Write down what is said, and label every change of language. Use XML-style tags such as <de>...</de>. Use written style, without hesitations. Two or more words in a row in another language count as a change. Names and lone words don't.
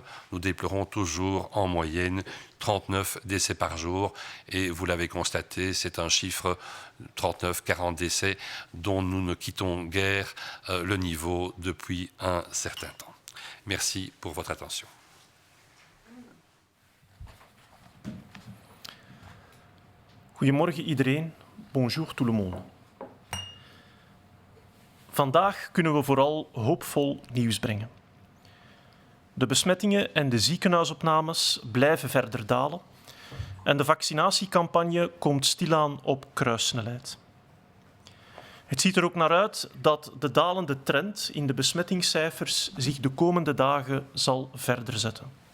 <fr>Nous déplorons toujours en moyenne 39 décès par jour. Et vous l'avez constaté, c'est un chiffre 39-40 décès dont nous ne quittons guère le niveau depuis un certain temps. Merci pour votre attention.</fr> <nl>Goedemorgen iedereen.</nl> <fr>Bonjour tout le monde.</fr> <nl>Vandaag kunnen we vooral hoopvol nieuws brengen. De besmettingen en de ziekenhuisopnames blijven verder dalen en de vaccinatiecampagne komt stilaan op kruissnelheid. Het ziet er ook naar uit dat de dalende trend in de besmettingscijfers zich de komende dagen zal verder zetten.</nl>